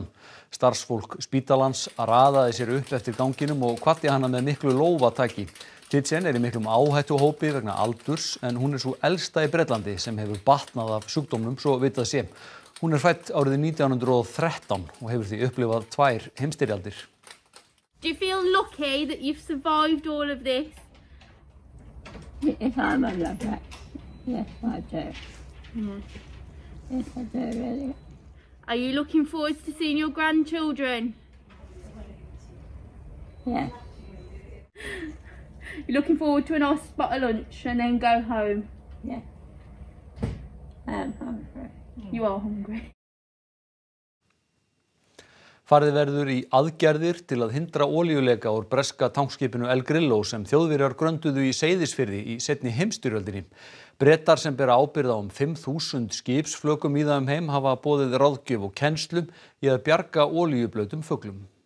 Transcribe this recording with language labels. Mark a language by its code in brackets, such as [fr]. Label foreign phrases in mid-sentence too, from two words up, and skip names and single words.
[is] Starfsfólk spítalans raðaði sér upp eftir ganginum og hvatti hana með miklu lófataki. Titchen í miklum áhættuhópi vegna aldurs en hún svo elsta í Bretlandi sem hefur batnað af sjúkdómnum svo vitað sé. Hún fædd árið 1913 og hefur því upplifað 2 heimsstyrjaldir. [en] Do you feel lucky that you've survived all of this? If I'm lucky, yes I do. Yes I do, really. Are you looking forward to seeing your grandchildren? Yeah. You're looking forward to a nice spot of lunch and then go home? Yeah. I am hungry. You are hungry. [is] Farið verður í aðgerðir til að hindra olíuleka úr breska tankskipinu El Grillo sem Þjóðverjar grönduðu í Seyðisfirði í seinni heimsstyrjöldinni. Bretar sem bera ábyrgð á 5.000 skipsflökum víða heim hafa boðið ráðgjöf og kennslu í að bjarga olíublautum fuglum.